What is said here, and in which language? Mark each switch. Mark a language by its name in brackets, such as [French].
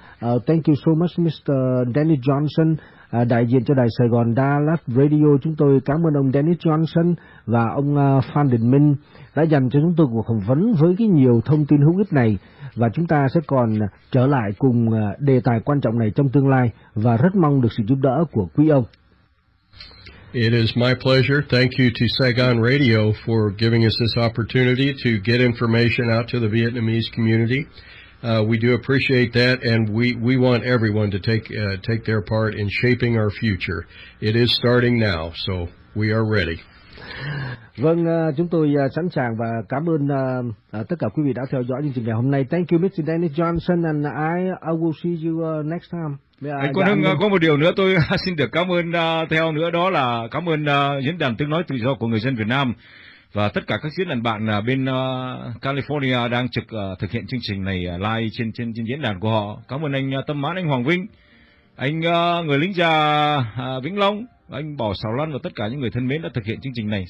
[English] Thank you so much, Mr. Danny Johnson. [Vietnamese] Đại diện cho Đài Sài Gòn Dallas Radio, chúng tôi cảm ơn ông Danny Johnson và ông Phan Đình Minh đã dành cho chúng tôi cuộc phỏng vấn với cái nhiều thông tin hữu ích này, và chúng ta sẽ còn trở lại cùng đề tài quan trọng này trong tương lai, và rất mong được sự giúp đỡ của quý ông. [English] It is my pleasure. Thank you to Saigon Radio for giving us this opportunity to get information out to the Vietnamese community. We do appreciate that, and we want everyone to take their part in shaping our future. It is starting now, so we are ready. [Vietnamese] Vâng, chúng tôi sẵn sàng và cảm ơn tất cả quý vị đã theo dõi chương trình ngày hôm nay. [English] Thank you, Mr. Danny Johnson, and I will see you next time. [Vietnamese] Anh Quang Hưng, có một điều nữa tôi xin được cảm ơn theo nữa, đó là cảm ơn diễn đàn tiếng nói tự do của người dân Việt Nam và tất cả các diễn đàn bạn bên California đang thực hiện chương trình này live trên diễn đàn của họ. Cảm ơn anh Tâm Mãn, anh Hoàng Vinh, anh người lính già Vĩnh Long, anh Bảo Sảo Lan và tất cả những người thân mến đã thực hiện chương trình này.